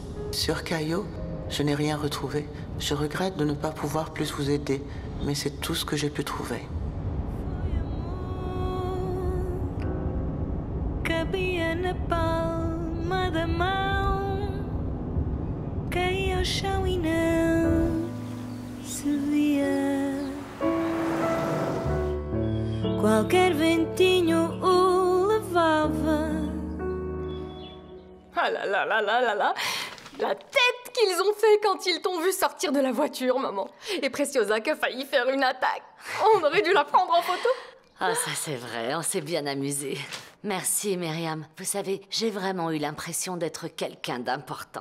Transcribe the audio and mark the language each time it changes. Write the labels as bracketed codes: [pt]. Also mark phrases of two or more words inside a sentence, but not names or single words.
[fr] Sur Cayo, je n'ai rien retrouvé. Je regrette de ne pas pouvoir plus vous aider, mais c'est tout ce que j'ai pu trouver. [pt] Cabia na palma da mão, caía ao chão e não se via. Qualquer ventinho o levava. [fr] Ah là là là là là là! La tête qu'ils ont fait quand ils t'ont vu sortir de la voiture, maman. Et Preciosa qui a failli faire une attaque. On aurait dû la prendre en photo. Ah, ça c'est vrai, on s'est bien amusé. Merci, Myriam. Vous savez, j'ai vraiment eu l'impression d'être quelqu'un d'important.